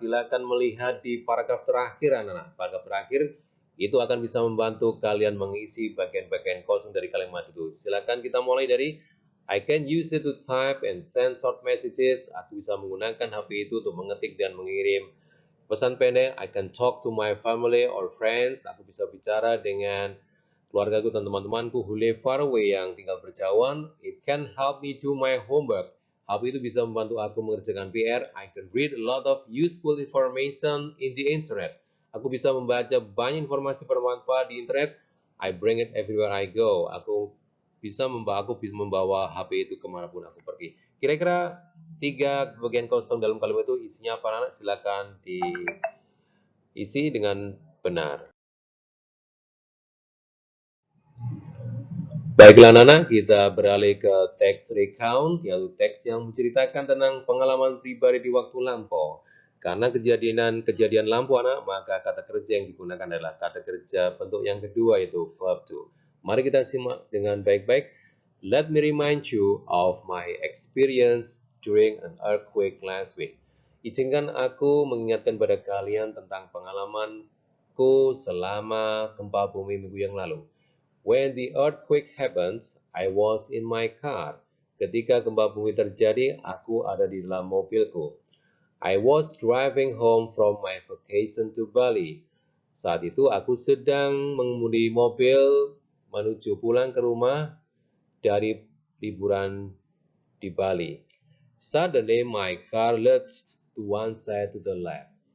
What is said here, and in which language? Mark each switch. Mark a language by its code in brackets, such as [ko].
[id] Silakan melihat di paragraf terakhir anak-anak. Paragraf terakhir itu akan bisa membantu kalian mengisi bagian-bagian kosong dari kalimat itu. Silakan kita mulai dari [en] I can use it to type and send short messages. [id] Aku bisa menggunakan HP itu untuk mengetik dan mengirim pesan pendek. [en] I can talk to my family or friends. [id] Aku bisa bicara dengan keluargaku dan teman-temanku [en] who live far away, [id] yang tinggal berjauhan. [en] It can help me do my homework. [id] HP itu bisa membantu aku mengerjakan PR. [en] I can read a lot of useful information in the internet. [id] Aku bisa membaca banyak informasi bermanfaat di internet. [en] I bring it everywhere I go. [id] Aku bisa membawa HP itu kemanapun aku pergi. Kira-kira 3 bagian kosong dalam kalimat itu isinya apa anak? Silakan diisi dengan benar. Baiklah anak-anak, kita beralih ke teks recount, yaitu teks yang menceritakan tentang pengalaman pribadi di waktu lampau. Karena kejadian lampau anak, maka kata kerja yang digunakan adalah kata kerja bentuk yang kedua, yaitu verb to. Mari kita simak dengan baik-baik. [en] Let me remind you of my experience during an earthquake last week. [id] Izinkan aku mengingatkan pada kalian tentang pengalamanku selama gempa bumi minggu yang lalu. [en] When the earthquake happens, I was in my car. [id] Ketika gempa bumi terjadi, aku ada di dalam mobilku. [en] I was driving home from my vacation to Bali. [id] Saat itu aku sedang mengemudi mobil menuju pulang ke rumah dari liburan di Bali. [en] Suddenly my car lurched to one side to the left.